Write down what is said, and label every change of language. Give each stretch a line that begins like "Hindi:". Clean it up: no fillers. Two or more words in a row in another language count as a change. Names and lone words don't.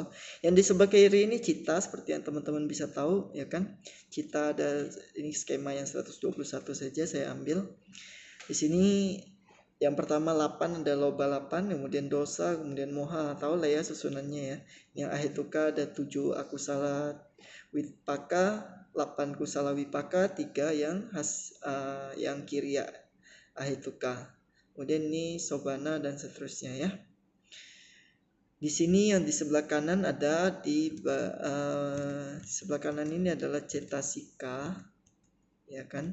Indonesian: Yang di sebelah kiri ini cita, seperti yang teman-teman bisa tahu ya kan. Cita ada ini skema yang 121 saja saya ambil. Di sini yang pertama 8 ada loba 8, kemudian dosa, kemudian moha, tahu lah ya susunannya ya. Yang ahetuka ada 7
Pali: akusala wipaka,
Indonesian: 8
Pali: kusala wipaka,
Indonesian: 3 yang
Pali: kiriya ahetuka.
Indonesian: Kemudian ini sobana dan seterusnya ya. Di sini yang di sebelah kanan ada di sebelah kanan ini adalah cetasika ya kan.